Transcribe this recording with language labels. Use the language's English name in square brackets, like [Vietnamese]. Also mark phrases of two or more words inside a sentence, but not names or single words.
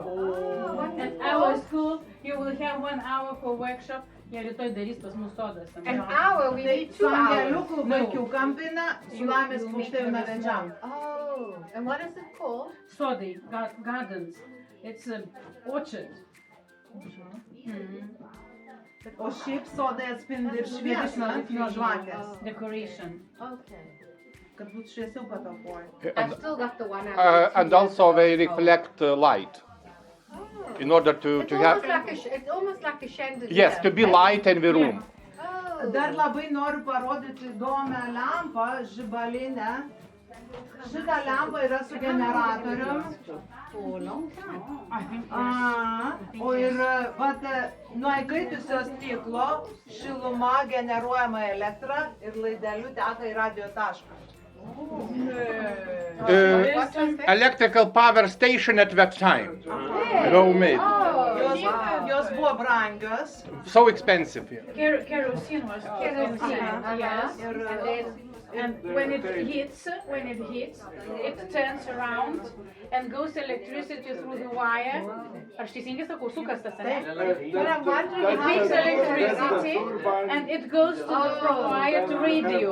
[English] At our school, you will have 1 hour for workshop. [Lithuanian] Jie rytoj darys pas mus sodas. [English] An hour, we need 2 [Lithuanian] su [English] hours. [Lithuanian] angeliukų vaikių kampina, su laimės paukštėm navedžiam. [English] Oh, and what is it called? Sodi, gardens. It's an orchard. [Lithuanian] O šiaip sodai atspindi ir šviesą nuo žvakės, [English] Decoration. Okay. [Lithuanian] kad būtų šviesiau patalpoj. [English] I've still got the one hour. And also they reflect light in order to have, It's almost like a chandelier. yes, to be light in the room. Oh. [Lithuanian] Dar labai noriu parodyti įdomią lempą, žibalinę, Šitą lempą yra su generatorium. O ir vat, nuo įkaitusio stiklo šiluma generuojama elektra ir laideliu teka į radio tašką. [English] Electrical power station at that time. Homemade. [Lithuanian] Jos buvo brangios. [English] So expensive. Yeah. Kerosene was kerosene, yes. And when it hits, it turns around and goes electricity through the wire. [Lithuanian] Aš teisingai sakau, sukas tas, ne? [English] It makes electricity and it goes to the wire to radio.